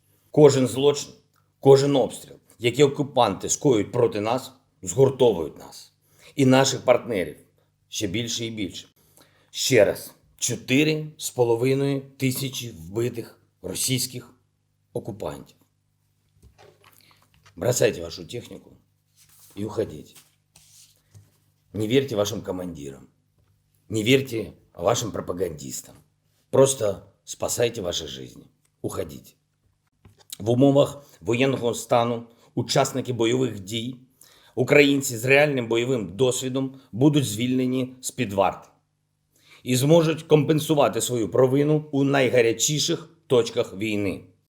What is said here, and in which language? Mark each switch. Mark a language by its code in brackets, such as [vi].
[uk] Кожен злочин, кожен обстріл, які окупанти скоюють проти нас, згуртовують нас. І наших партнерів ще більше і більше. Ще раз, 4,5 тисячі вбитих російських оккупантов. [ru] Бросайте вашу технику и уходите. Не верьте вашим командирам, не верьте вашим пропагандистам. Просто спасайте ваши жизни. Уходите. [uk] В умовах воєнного стану учасники бойових дій, українці з реальним бойовим досвідом будуть звільнені з-під варти і зможуть компенсувати свою провину у найгарячіших точках війни.